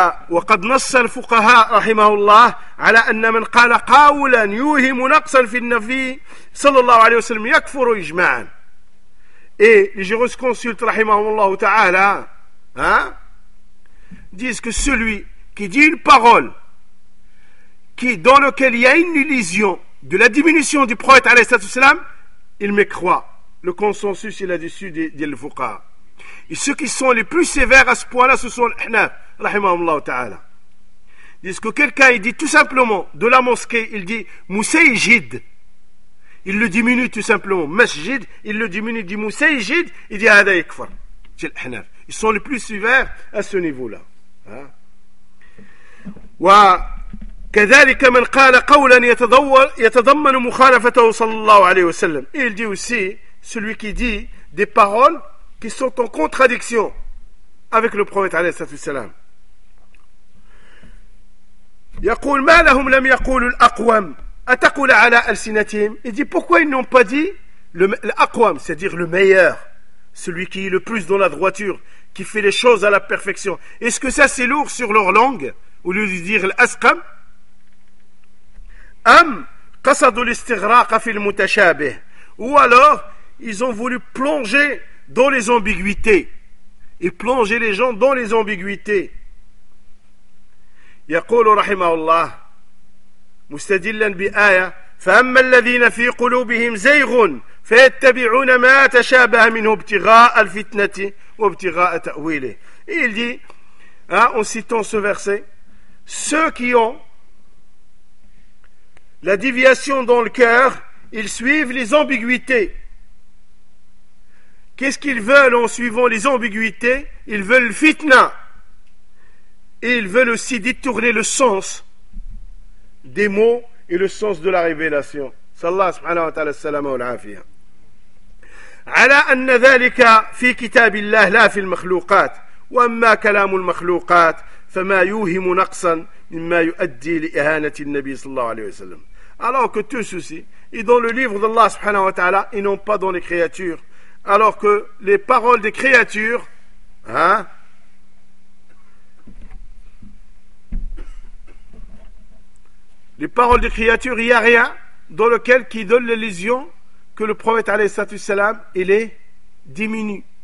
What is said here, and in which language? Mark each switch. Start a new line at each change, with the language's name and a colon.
Arabic: وقد نص الفقهاء رحمه الله على أن من قال قاولا يوهم نقصا في النبي صلى الله عليه وسلم يكفر إجماعا.
French: Et les jurisconsultes
Arabic: رحمه الله تعالى
French: disent que celui qui dit une parole qui, dans laquelle il y a une illusion de la diminution du prophète
Arabic: عليه الصلاة والسلام,
French: il mécroit. Le consensus est là-dessus des fuqaha. Et ceux qui sont les plus sévères à ce point-là, ce sont les Hanaf, rahimahumullah ta'ala. Disent que quelqu'un, il dit tout simplement, de la mosquée, il dit Mousseïjid. Il le diminue tout simplement. Masjid, il le diminue, il dit Mousseïjid, il dit
Arabic: Hada yakfar.
French: C'est les Hanaf. Ils sont les plus sévères à ce niveau-là.
Arabic: وكذلك من قال قولا يتضمن مخالفته صلى الله عليه وسلم.
French: Il dit aussi, celui qui dit des paroles qui sont en contradiction avec le prophète
Arabic: عليه الصلاة والسلام. يقول ما لهم لم يقولوا الأقوام أتقول على ألسنتهم.
French: Il dit pourquoi ils n'ont pas dit l'aqwam, c'est-à-dire le meilleur, celui qui est le plus dans la droiture, qui fait les choses à la perfection. Est-ce que ça c'est lourd sur leur langue au lieu de dire l'asqam?
Arabic: Am qasadu l'istighraq fi l'mutashabih.
French: Ou alors ils ont voulu plonger dans les ambiguïtés et plonger les gens dans les ambiguïtés.
Arabic: يقول رحمه الله مستدلا بآية فأما الذين في قلوبهم زيغ فيتبعون ما تشابه منه ابتغاء الفتنة وابتغاء تأويله.
French: Il dit, en citant ce verset, ceux qui ont la déviation dans le cœur, ils suivent les ambiguïtés. Qu'est-ce qu'ils veulent en suivant les ambiguïtés? Ils veulent fitna. Et ils veulent aussi détourner le sens des mots et le sens de la révélation.
Arabic: Sallallahu subhanahu wa ta'ala salama wa al-afiyah. على أن ذلك في كتاب الله لا في المخلوقات وأما كلام المخلوقات فما يوهم نقصا مما يؤدي لإهانة النبي صلى الله عليه وسلم.
French: Alors que tout ceci est dans le livre d'Allah subhanahu wa ta'ala et non pas dans les créatures. Alors que les paroles des créatures, les paroles des créatures, il n'y a rien dans lequel qui donne l'illusion que le prophète alayhi salatu salam, il est diminu.